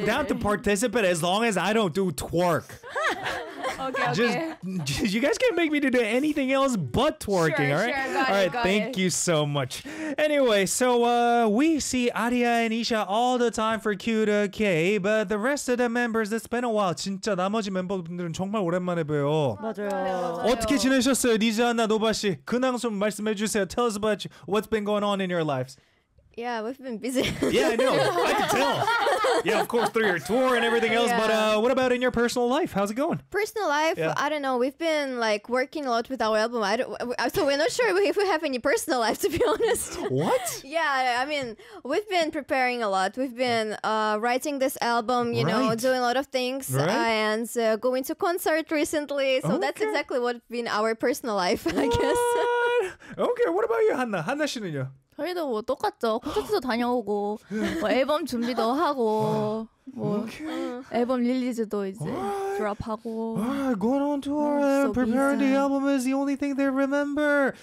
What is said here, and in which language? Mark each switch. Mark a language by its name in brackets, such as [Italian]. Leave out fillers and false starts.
[English] I'm down to participate as long as I don't do twerk. Okay. Just, you guys can't make me do anything else but twerking, sure, all right? Sure, thank you so much. Anyway, so we see Aria and Isha all the time for Q2K, but the rest of the members, it's been a while. [Korean] 진짜 나머지 멤버분들은 정말 오랜만에 봬요. 맞아요. 어떻게 지내셨어요, 니즈 안나, 노바 씨? 근황 좀 말씀해 주세요. [English] Tell us about you. What's been going on in your lives. Yeah, we've been busy. Yeah, I know. I can tell. Yeah, of course, through your tour and everything else. Yeah. But what about in your personal life? How's it going? Personal life? Yeah. I don't know. We've been like working a lot with our album. So we're not sure if we have any personal life, to be honest. What? Yeah, I mean, we've been preparing a lot. We've been writing this album, you right. know, doing a lot of things. Right. And going to concert recently. So okay. that's exactly what's been our personal life, I guess. Okay, what about you, Hanna? Hanna [Korean] 씨는요? 저희도 뭐 똑같죠. 콘서트도 다녀오고 뭐 앨범 준비도 하고 뭐 [English] okay. [Korean] 앨범 릴리즈도 이제 드랍하고 [English] Going on tour and preparing the album is the only thing they remember.